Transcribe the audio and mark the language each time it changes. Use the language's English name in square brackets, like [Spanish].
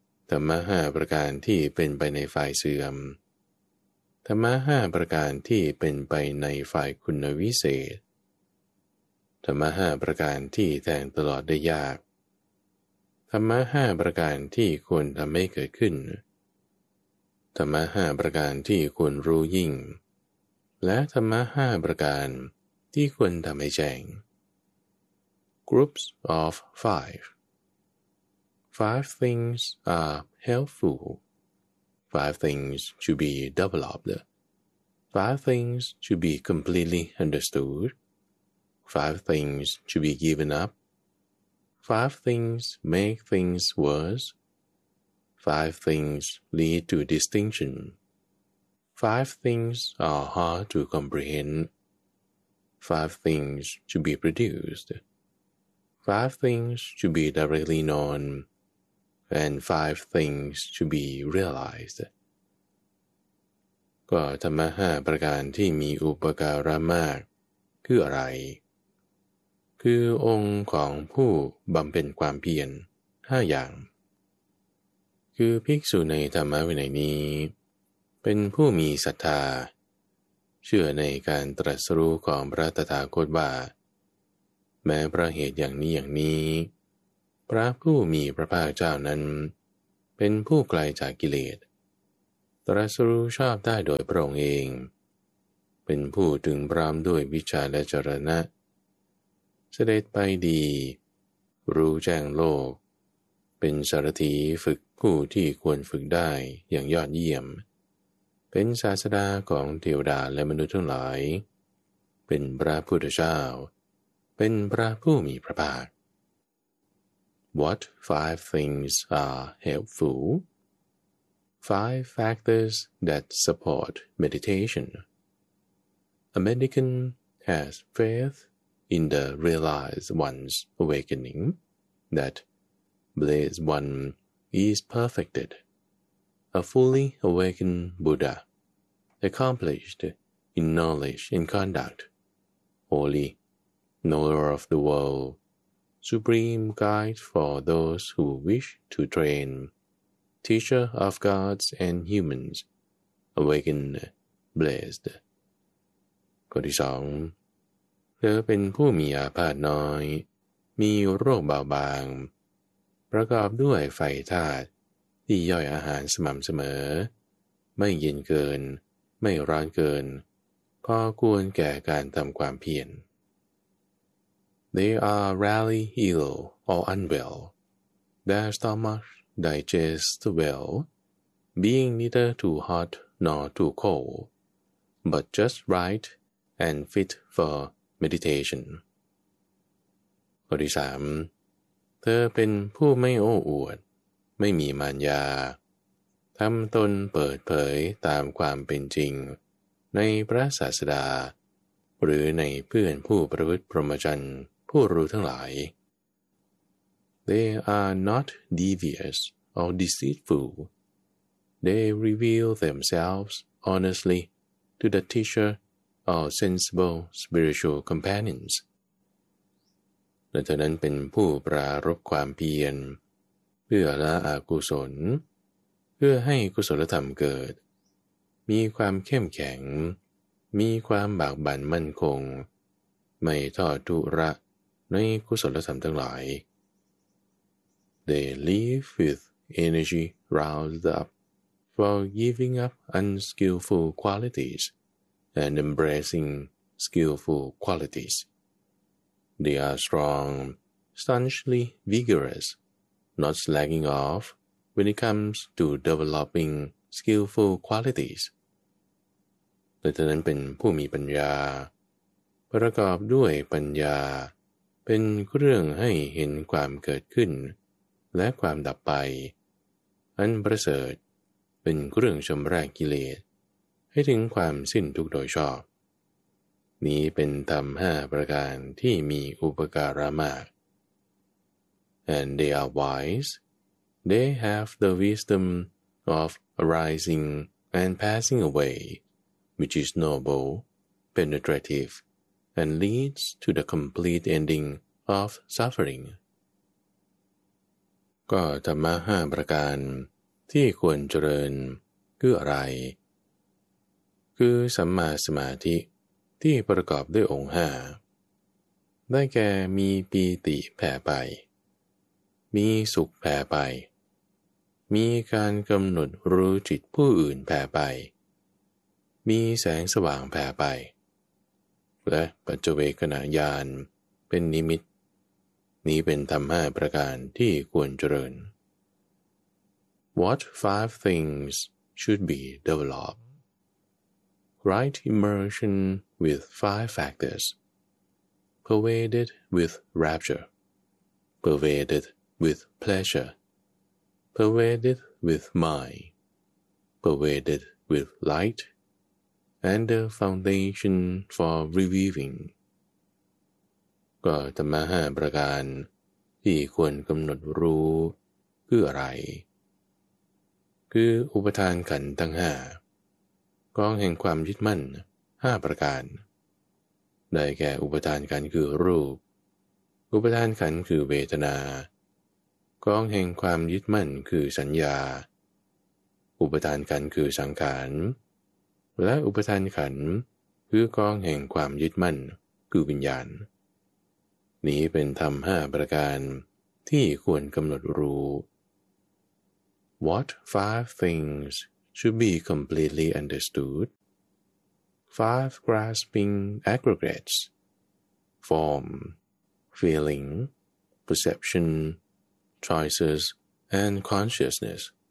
[Thai] ธรรมะ5ประการที่เป็นไปในฝ่ายเสื่อมธรรมะ5ประการที่เป็นไปในฝ่ายคุณวิเศษธรรมะ5ประการที่แทงตลอดได้ยากธรรมะ5ประการที่ควรทำให้เกิดขึ้นธรรมะ5ประการที่ควรรู้ยิ่งและธรรมะ5ประการที่ควรทำให้แจ้ง [English] Groups of five. Five things are helpful. Five things should be developed. Five things should be completely understood. Five things should be given up. Five things make things worse. Five things lead to distinction. Five things are hard to comprehend. Five things should be produced. Five things should be directly known. And five things should be realized. [Thai] ก็ธรรมะ5ประการที่มีอุปการะมากคืออะไรคือองค์ของผู้บำเพ็ญความเพียร5อย่าง คือภิกษุในธรรมวินัยนี้เป็นผู้มีศรัทธาเชื่อในการตรัสรู้ของพระตถาคตว่าแม้พระเหตุอย่างนี้อย่างนี้พระผู้มีพระภาคเจ้านั้นเป็นผู้ไกลจากกิเลสตรัสรู้ชอบได้โดยพระองค์เอง ป็นผู้ถึงพร้อมด้วยวิชาและจรณะเสด็จไปดีรู้แจ้งโลกเป็นสารถีฝึกผู้ที่ควรฝึกได้อย่างยอดเยี่ยมเป็นศาสดาของเทวดาและมนุษย์ทั้งหลายเป็นพระพุทธเจ้าเป็นพระผู้มีพระภาค [English] What five things are helpful? Five factors that support meditation. A mendicant has faith in the realized one's awakening that bliss one is perfected. A fully awakened Buddha, accomplished in knowledge and conduct, holy, knower of the world, supreme guide for those who wish to train, teacher of gods and humans, awakened, blessed. [Thai] ข้อที่สองเธอเป็นผู้มีอาพาธน้อยมีโรคเบาบางประกอบด้วยไฟธาตุที่ย่อยอาหารสม่ำเสมอไม่เย็นเกินไม่ร้อนเกินพอควรแก่การทำความเพียร [English] They are rarely ill or unwell. Their stomach digests well, being neither too hot nor too cold, but just right and fit for meditation. [Thai] ข้อที่สามเธอเป็นผู้ไม่โอ้อวดไม่มีมารยาทำตนเปิดเผยตามความเป็นจริงในพระศาสดาหรือในเพื่อนผู้ประพฤติพรหมจรรย์ผู้รู้ทั้งหลาย [English] They are not devious or deceitful. They reveal themselves honestly to the teacher or sensible spiritual companions. [Thai] และฉะนั้นเป็นผู้ปรารภความเพียรเพื่อละอกุศลเพื่อให้กุศลธรรมเกิดมีความเข้มแข็งมีความบากบั่นมั่นคงไม่ทอดทุระในกุศลธรรมทั้งหลาย [English] They live with energy roused up for giving up unskillful qualities and embracing skillful qualities. They are strong, staunchly vigorous,not slagging off when it comes to developing skillful qualities. [Thai] ดังนั้นเป็นผู้มีปัญญาประกอบด้วยปัญญาเป็นเรื่องให้เห็นความเกิดขึ้นและความดับไปอันประเสริฐเป็นเรื่องชำระกิเลสให้ถึงความสิ้นทุกข์โดยชอบนี้เป็นธรรม5ประการที่มีอุปการะมาก [English] And they are wise. They have the wisdom of arising and passing away, which is noble, penetrative, and leads to the complete ending of suffering. [Thai] ก็ธรรมะ5ประการที่ควรเจริญคืออะไรคือสัมมาสมาธิที่ประกอบด้วยองค์5ได้แก่มีปีติแผ่ไปมีสุขแผ่ไปมีการกำหนดรู้จิตผู้อื่นแผ่ไป มีแสงสว่างแผ่ไปและปัจเวกขณะญาณเป็นนิมิตนี้เป็นธรรม5ประการที่ควรเจริญ [English] What five things should be developed? Right immersion with five factors. Pervaded with rapture. PervadedWith pleasure, pervaded with mind, pervaded with light, and a foundation for reviving. [Thai] ก็ธรรมะ5ประการที่ควรกำหนดรู้คืออะไรคืออุปทานขันธ์ทั้ง5กองแห่งความยึดมั่น5ประการได้แก่อุปทานขันธ์คือรูปอุปทานขันธ์คือเวทนากองแห่งความยึดมั่นคือสัญญา อุปทานขันธ์คือสังขารและอุปทานขันธ์คือกองแห่งความยึดมั่นคือวิญญาณนี้เป็นธรรม5ประการที่ควรกำหนดรู้ [English] What five things should be completely understood? five grasping aggregates, form, feeling, perception, choices, and consciousness.